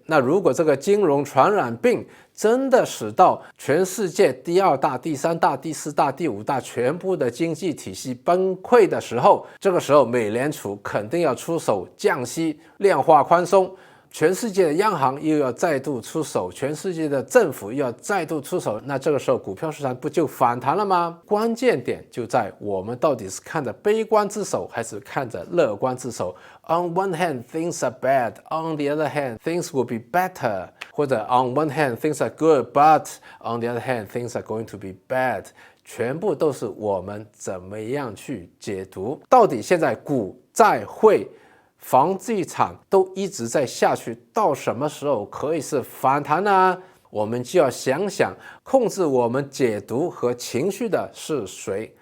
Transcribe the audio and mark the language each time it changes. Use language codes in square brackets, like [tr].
[zh] 那如果这个金融传染病真的使到全世界第二大、第三大、第四大、第五大全部的经济体系崩溃的时候，这个时候美联储肯定要出手降息、量化宽松，全世界的央行又要再度出手，全世界的政府又要再度出手，那这个时候股票市场不就反弹了吗？关键点就在我们到底是看着悲观之手，还是看着乐观之手。 [en] On one hand, things are bad. On the other hand, things will be better. [zh] 或者 [en] On one hand, things are good, but on the other hand, things are going to be bad. [zh] 全部都是我们怎么样去解读。到底现在股债汇房地产都一直在下去，到什么时候可以是反弹呢？我们就要想想，控制我们解读和情绪的是谁？